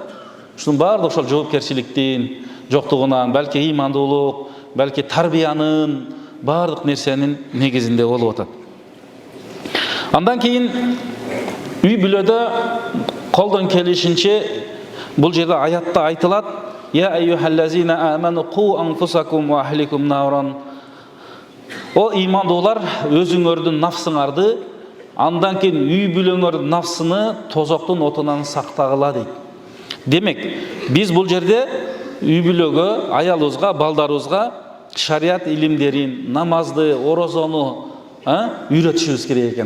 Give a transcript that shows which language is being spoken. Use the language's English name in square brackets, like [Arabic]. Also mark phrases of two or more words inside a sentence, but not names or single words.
[Kyrgyz] Ушунун баардыгы ошол жоопкерчиликтин жоктугунан, балки ыймандуулук, балки тарбиянын баардык нерсенин негизинде болуп атат. Андан кийин үй бүлөдө колдон келишинче бул жерде аятта айтылат: [Arabic] "يا أيها الذين آمنوا قوا أنفسكم وأهليكم نارا". [Kyrgyz] О ыймандуулар, өзүңөрдүн нафсыңарды, андан кийин үй бүлөңөрдүн нафсыны тозоктун отунан сактагыла дейт. Демек, биз бул жерде үй бүлөгө, аялыбызга, балдарыбызга шариат илимдерин, намазды, орозону үйрөтүшүбүз керек экен.